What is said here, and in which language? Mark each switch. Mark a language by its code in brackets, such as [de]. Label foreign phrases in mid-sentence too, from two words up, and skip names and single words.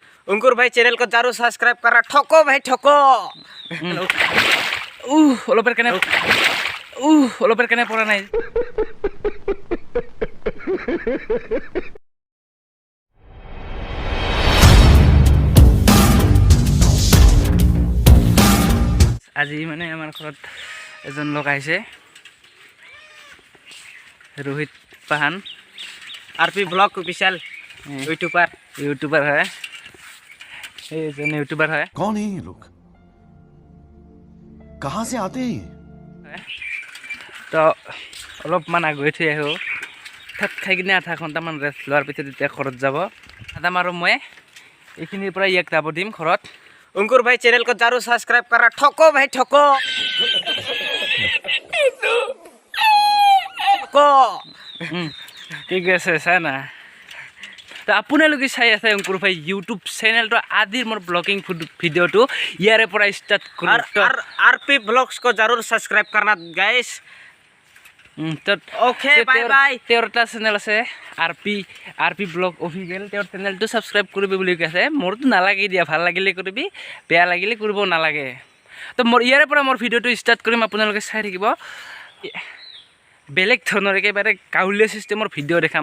[hi] अंकुर भाई चैनल को जरूर सब्सक्राइब करा। ठोको भाई ठोको। [as] অলপের কেনে পড়া নাই। আজি মানে আমাৰ ঘৰত এজন লোক আহিছে, रोहित पाहान [en] RP blog official YouTuber [hi] है। यूट्यूबर है। कौन है ये लोग, कहाँ से आते हैं? [as] तो অলপমান আগুৱাই থৈ আহোঁ। ভাত খাই কিনে আধা ঘণ্টামান ৰেষ্ট লোৱাৰ পিছত এতিয়া ঘৰত যাব। আদাম আৰু মই এইখিনিৰ পৰা ইয়াক যাব দিম ঘৰত। [hi] अंकुर भाई चैनल को जरूर सब्सक्राइब करा। ठोको भाई ठोको। [as] ঠিক আছে চাই না। তো আপোনালোকে চাই আছে অংকুৰ ভাই ইউটিউব চেনেলটো। আজিৰ মোৰ ব্লগিং ভিডিঅ'টো ইয়াৰে পৰা ষ্টাৰ্ট কৰোঁ। [hi] आरपी ब्लॉग्स को जरूर सब्सक्राइब करना गाइस। [en] OK bye bye. [as] তেওঁৰ এটা চেনেল আছে আৰ পি ব্লগ অফিচিয়েল। তেওঁৰ চেনেলটো ছাবস্ক্ৰাইব কৰিবি বুলি কৈছে। মোৰতো নালাগে দিয়া, ভাল লাগিলে কৰিবি, বেয়া লাগিলে কৰিব নালাগে। তো মোৰ ইয়াৰে পৰা মোৰ ভিডিঅ'টো ষ্টাৰ্ট কৰিম, আপোনালোকে চাই থাকিব। বেলেগ ধৰণৰ একেবাৰে গাঁৱলীয়া ছিষ্টেমৰ ভিডিঅ' দেখাম।